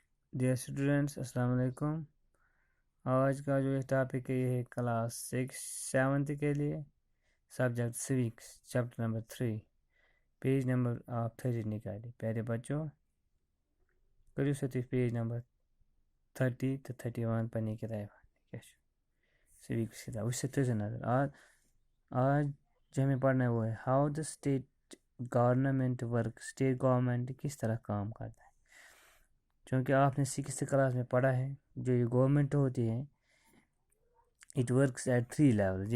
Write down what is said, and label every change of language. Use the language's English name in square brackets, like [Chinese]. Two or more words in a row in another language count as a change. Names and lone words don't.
[English] dear students [Urdu] السلام علیکم. آج کا جو ٹاپک ہے یہ ہے کلاس 7th کے لیے [English] subject civics chapter number 3 page number [Urdu] آپ 30 نکالی. [Kashmiri] پیارے بچوں کریو سا تُہۍ [English] page number [Kashmiri] 30 تو 31 پنٛنہِ کِتابہِ کیا چھُ سویکس کتاب اس سے تھٲیزیو نظر. [Urdu] آج جو ہمیں پڑھنا ہے وہ ہے [English] how the state government work. state government [Urdu] کس طرح کام کرتا ہے. چونکہ آپ نے 6th کلاس میں پڑھا ہے جو یہ گورنمنٹ ہوتی ہے [English] it works at 3 level.